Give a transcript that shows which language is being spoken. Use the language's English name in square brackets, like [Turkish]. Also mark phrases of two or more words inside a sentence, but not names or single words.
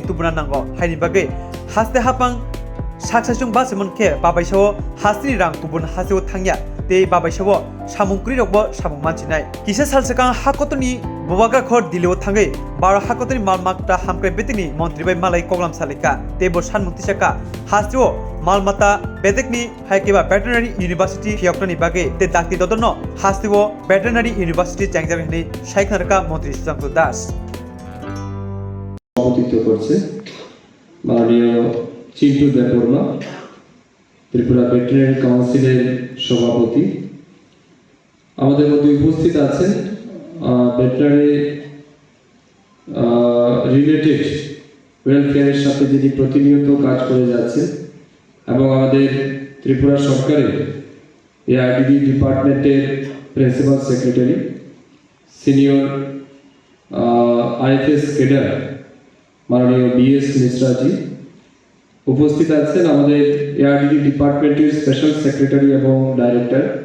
[Kok Borok] tubuna nango haini bagai haste hapang saksasung basemon ke babaisawo haste rang tubun haseo thangya te babaisawo samungkri rokbo samung manchinai kisa salsakang hakotoni bubaga khor dileo thangai baro hakotoni malmakta hamkre betini mantri bai malai koglam salika te bo sanmukti saka hasteo Malmata Bedekni Haikeba Veterinary University Fiokni Bage te Dakti Dodono Hastiwo Veterinary University Changjarni Shaikhnarka Mantri Sudhanshu Das [Bangla] সভাপতিত্ব করছে মাননীয় চিন্টু দেববর্মা ত্রিপুরা ভেটেরিনারি কাউন্সিলের সভাপতি আমাদের মধ্যে উপস্থিত আছেন ভেটেরিনারি [English] related welfare's [Bangla] সাথে যিনি প্রতিনিয়ত কাজ করে যাচ্ছেন এবং আমাদের ত্রিপুরা সরকারের [English] AIDD department's principal secretary senior IFS cadre [Bangla] মাননীয় বিএস মিশ্রাজি উপস্থিত আছেন আমাদের [English] AIDD department's special secretary [Bangla] এবং ডাইরেক্টর